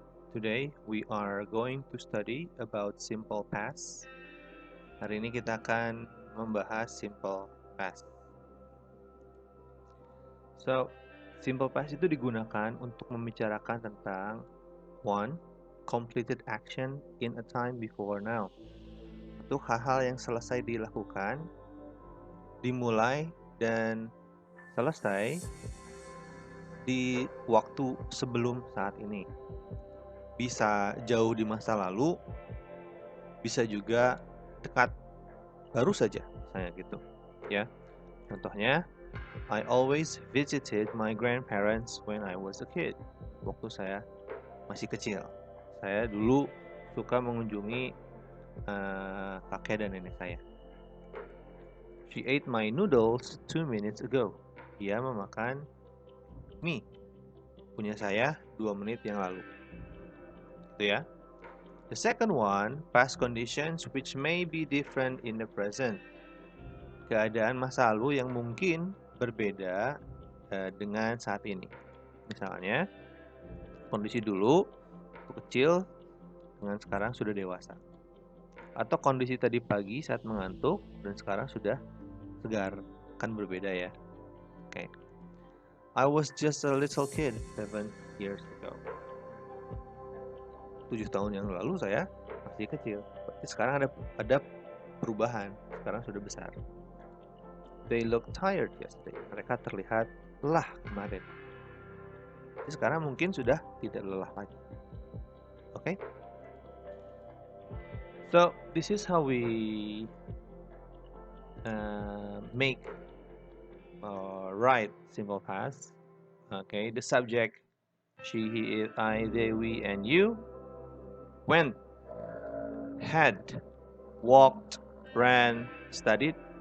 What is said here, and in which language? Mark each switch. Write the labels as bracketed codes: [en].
[en] Today we are going to study about simple past. [id] Hari ini kita akan membahas simple past. [en] So, simple past [id] itu digunakan untuk membicarakan tentang [en] one, completed action in a time before now. [id] Untuk hal-hal yang selesai dilakukan, dimulai dan selesai di waktu sebelum saat ini. Bisa jauh di masa lalu, bisa juga dekat, baru saja, misalnya gitu. Ya, contohnya, [en] I always visited my grandparents when I was a kid. [id] Waktu saya masih kecil, saya dulu suka mengunjungi kakek dan nenek saya. [en] She ate my noodles 2 minutes ago. [id] Dia memakan mie punya saya 2 menit yang lalu. Itu ya. [en] The second one, past conditions which may be different in the present. [id] Keadaan masa lalu yang mungkin berbeda dengan saat ini. Misalnya, kondisi dulu waktu kecil dengan sekarang sudah dewasa. Atau kondisi tadi pagi saat mengantuk dan sekarang sudah segar. Kan berbeda ya. Oke. [en] I was just a little kid 7 years ago. [id] 7 tahun yang lalu saya masih kecil. Berarti sekarang ada perubahan. Sekarang sudah besar. [en] They look tired yesterday. [id] Mereka terlihat lelah kemarin. Jadi sekarang mungkin sudah tidak lelah lagi. [en] Okay? So this is how we make or write simple past. Okay, the subject she, he, it, I, they, we, and you. Went, had, walked, ran, studied.